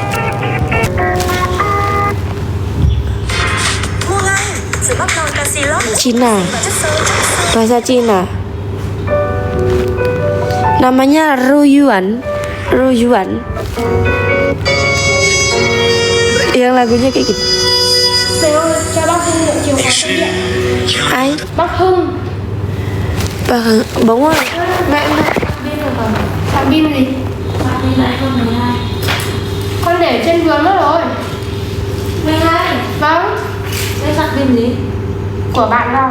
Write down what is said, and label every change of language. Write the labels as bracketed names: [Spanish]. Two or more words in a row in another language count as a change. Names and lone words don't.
[Indonesian] Cina, bahasa Cina. Namanya Ruyuan. Yang lagunya kayak gitu. [Vietnamese] Ai? Bác Hưng. Đúng rồi. Mẹ Sạc pin gì? Con để trên vườn mất rồi. 12. Vâng. Cái sạc pin gì? Của bạn đâu?